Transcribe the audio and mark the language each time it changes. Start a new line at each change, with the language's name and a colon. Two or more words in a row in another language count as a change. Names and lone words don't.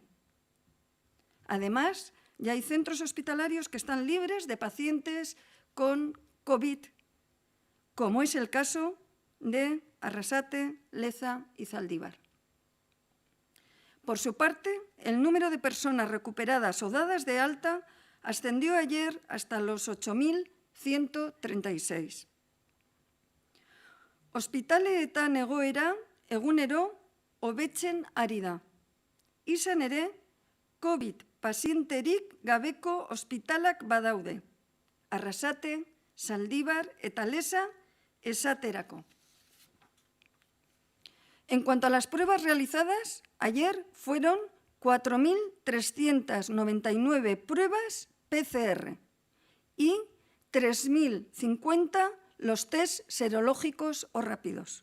Spanish: Además, ya hay centros hospitalarios que están libres de pacientes con COVID, como es el caso de Arrasate, Leza y Zaldívar. Por su parte, el número de personas recuperadas o dadas de alta ascendió ayer hasta los 8.136.
Basque: Ospitaleetan egoera egunero hobetzen ari da. Izan ere, COVID pazienterik gabeko ospitalak badaude. Arrasate, Zaldívar eta Leza esaterako.
Spanish: En cuanto a las pruebas realizadas, ayer fueron 4.399 pruebas PCR y 3.050 los test serológicos o rápidos.